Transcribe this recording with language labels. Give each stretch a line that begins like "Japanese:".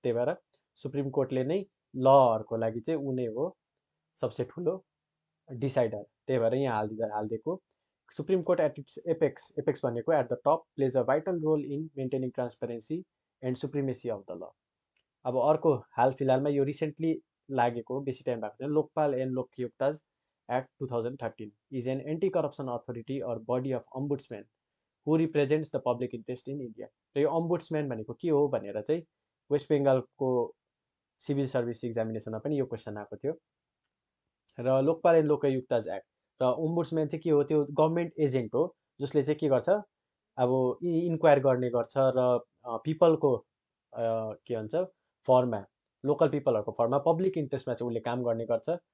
Nepali: त्यही भएर सुप्रिम कोर्टले नै लहरूको लागि चाहिँ ऊ नै हो सबसे ठुलो डिसाइडर।
English: त्यही भएर यहाँ हालिदिएको Supreme Court at its apex, apex भनेको at the top, plays a vital role in maintaining transparency and supremacy of the law.
Nepali: अब अर्को हाल फिलहालमा यो रिसेन्टली लागेको, बेसी टाइम भएको छैन, Lokpal and लोकयुक्ताज
English: Act 2013 is an anti-corruption authority or body of ombudsman who represents the public interest in India.
Nepali: र यो ombudsman भनेको के हो भनेर चाहिँ वेस्ट बेङ्गालको सिभिल सर्भिस इक्जामिनेसनमा पनि यो क्वेसन आएको थियो। र लोकपाल एन्ड लोकायुक्ताज एक्ट र ओम्बुड्सम्यान चाहिँ के हो, त्यो गभर्मेन्ट एजेन्ट हो जसले चाहिँ के गर्छ, अब इन्क्वायर गर्ने गर्छ र पिपलको के भन्छ फर्ममा, लोकल पिपलहरूको फर्ममा पब्लिक इन्ट्रेस्टमा चाहिँ उसले काम गर्ने गर्छ।